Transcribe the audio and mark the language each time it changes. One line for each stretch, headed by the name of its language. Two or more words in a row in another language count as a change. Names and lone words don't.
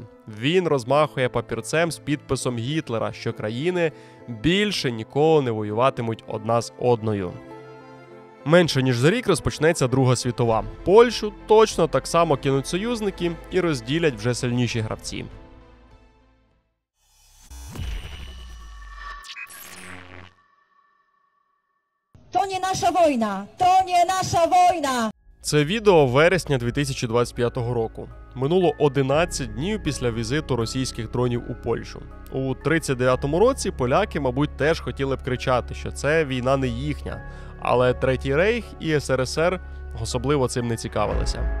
Ukrainian: Він розмахує папірцем з підписом Гітлера, що країни більше ніколи не воюватимуть одна з одною. Менше ніж за рік розпочнеться Друга світова. Польщу точно так само кинуть союзники і розділять вже сильніші гравці.
Polish: To nie nasza wojna! To nie nasza wojna!
Ukrainian: Це відео вересня 2025 року. Минуло 11 днів після візиту російських дронів у Польщу. У 39-му році поляки, мабуть, теж хотіли б кричати, що це війна не їхня. Але Третій Рейх і СРСР особливо цим не цікавилися.